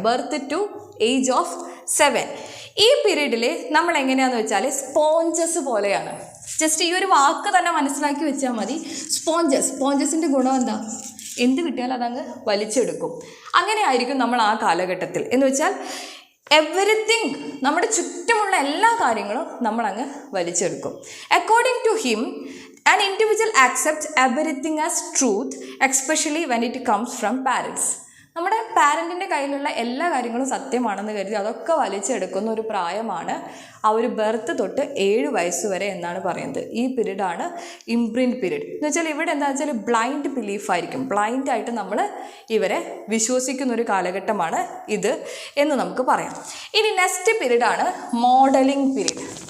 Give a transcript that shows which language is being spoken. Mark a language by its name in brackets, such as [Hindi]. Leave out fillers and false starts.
[English] Birth to age of 7. [Malayalam] ഈ പീരീഡിൽ നമ്മൾ എങ്ങനെയാണെന്ന് വെച്ചാൽ സ്പോഞ്ചസ് പോലെയാണ്. ജസ്റ്റ് ഈ ഒരു വാക്ക് തന്നെ മനസ്സിലാക്കി വെച്ചാൽ മതി. സ്പോഞ്ചസിൻ്റെ ഗുണം എന്താ? എന്ത് കിട്ടിയാലും അതങ്ങ് വലിച്ചെടുക്കും. അങ്ങനെ ആയിരിക്കും നമ്മൾ ആ കാലഘട്ടത്തിൽ. എന്ന് വെച്ചാൽ എവറിത്തിങ്, നമ്മുടെ ചുറ്റുമുള്ള എല്ലാ കാര്യങ്ങളും നമ്മളങ്ങ് വലിച്ചെടുക്കും. [English] According to him, an individual accepts everything as truth, especially when it comes from parents. [Malayalam] നമ്മുടെ പാരൻറ്റിൻ്റെ കയ്യിലുള്ള എല്ലാ കാര്യങ്ങളും സത്യമാണെന്ന് കരുതി അതൊക്കെ വലിച്ചെടുക്കുന്ന ഒരു പ്രായമാണ് ആ ഒരു ബർത്ത് തൊട്ട് 7 വയസ്സ് വരെ എന്നാണ് പറയുന്നത്. ഈ പീരീഡാണ് ഇംപ്രിൻറ്റ് പീരീഡ്. എന്ന് വെച്ചാൽ ഇവിടെ എന്താണെന്ന് വെച്ചാൽ ബ്ലൈൻഡ് ബിലീഫായിരിക്കും. ബ്ലൈൻഡായിട്ട് നമ്മൾ ഇവരെ വിശ്വസിക്കുന്ന ഒരു കാലഘട്ടമാണ് ഇത് എന്ന് നമുക്ക് പറയാം. ഇനി നെക്സ്റ്റ് പീരീഡാണ് മോഡലിംഗ് പീരീഡ്.